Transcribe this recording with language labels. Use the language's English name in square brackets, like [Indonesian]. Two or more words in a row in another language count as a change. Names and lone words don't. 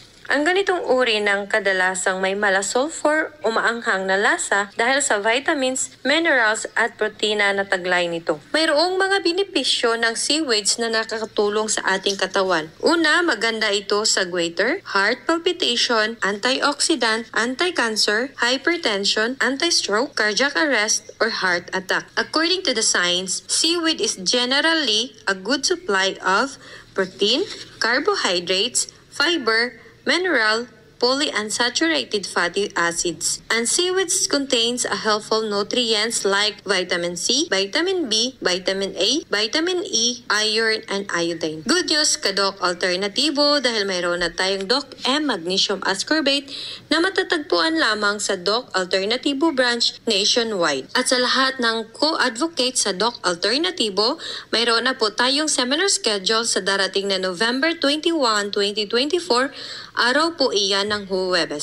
[Filipino] Ang ganitong uri ng kadalasang may mala-sulfur o maanghang na lasa dahil sa vitamins, minerals at protina na taglay nito. Mayroong mga benepisyo ng seaweeds na nakakatulong sa ating katawan. Una, maganda ito sa goiter, [English] heart palpitation, antioxidant, anti-cancer, hypertension, anti-stroke, cardiac arrest, or heart attack. According to the science, seaweed is generally a good supply of protein, carbohydrates, fiber, mineral, polyunsaturated fatty acids. And seaweeds contains a helpful nutrients like vitamin C, vitamin B, vitamin A, vitamin E, iron, and iodine. Good news [Filipino] ka Doc Alternatibo dahil mayroon na tayong Doc M Magnesium Ascorbate na matatagpuan lamang sa Doc Alternatibo branch nationwide. At sa lahat ng co-advocate sa Doc Alternatibo, mayroon na po tayong seminar schedule sa darating na November 21, 2024, araw po iyan ng Huwebes.